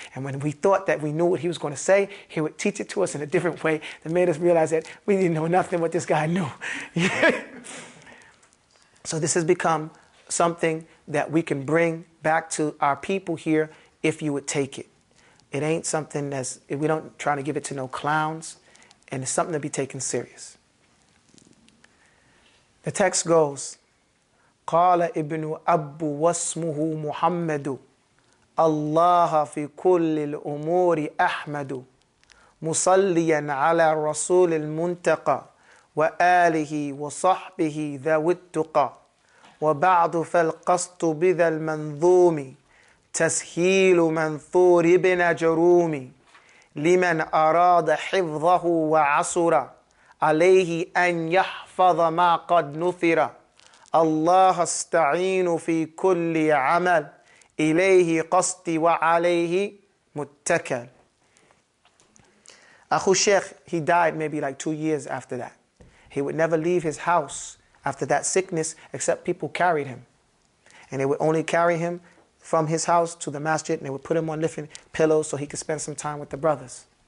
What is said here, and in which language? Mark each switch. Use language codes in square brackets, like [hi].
[en] And when we thought that we knew what he was going to say, he would teach it to us in a different way that made us realize that we didn't know nothing what this guy knew. So this has become something that we can bring back to our people here if you would take it. It ain't something we don't try to give it to no clowns, and it's something to be taken serious. The text goes, [ar] قال ابن أبو واسمه محمد الله في كل الأمور أحمد مصليا على الرسول المنتقى وآله وصحبه ذوي التقى وبعد فالقصد بذا المنظوم تسهيل منثور ابن أجرومي لمن أراد حفظه وعصر عليه أن يحفظ ما قد نثر الله استعين في كل عمل إليه قصدي وعليه متكل. [en] Akhu Sheikh, he died maybe like 2 years after that. He would never leave his house after that sickness, except people carried him. And they would only carry him from his house to the masjid, and they would put him on different pillows so he could spend some time with the brothers.